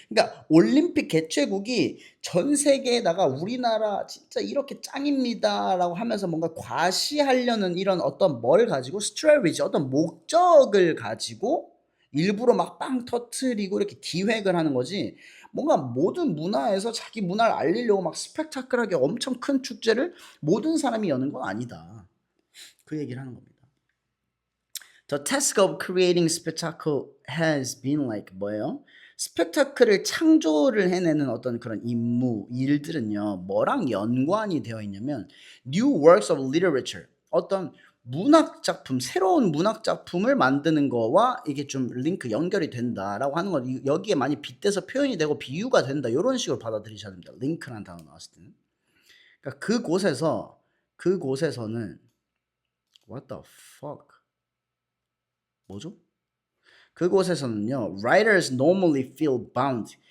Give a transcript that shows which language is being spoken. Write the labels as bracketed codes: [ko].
[ko] 그러니까 올림픽 개최국이 전 세계에다가 우리나라 진짜 이렇게 짱입니다라고 하면서 뭔가 과시하려는 이런 어떤 뭘 가지고 스트래티지 어떤 목적을 가지고 일부러 막 빵 터트리고 이렇게 기획을 하는 거지 뭔가 모든 문화에서 자기 문화를 알리려고 막 스펙타클하게 엄청 큰 축제를 모든 사람이 여는 건 아니다. 그 얘기를 하는 겁니다. [en] The task of creating spectacle has been like [ko] 뭐예요? 스펙타클을 창조를 해내는 어떤 그런 임무, 일들은요, 뭐랑 연관이 되어 있냐면, [en] new works of literature, [ko] 어떤 문학 작품, 새로운 문학 작품을 만드는 거와 이게 좀 링크, 연결이 된다라고 하는 거, 여기에 많이 빗대서 표현이 되고 비유가 된다, 이런 식으로 받아들이셔야 됩니다. 링크라는 단어 나왔을 때는. 그러니까 그곳에서는, [en] what the fuck? [ko] 뭐죠? 그곳에서는요, [en] writers normally feel bound.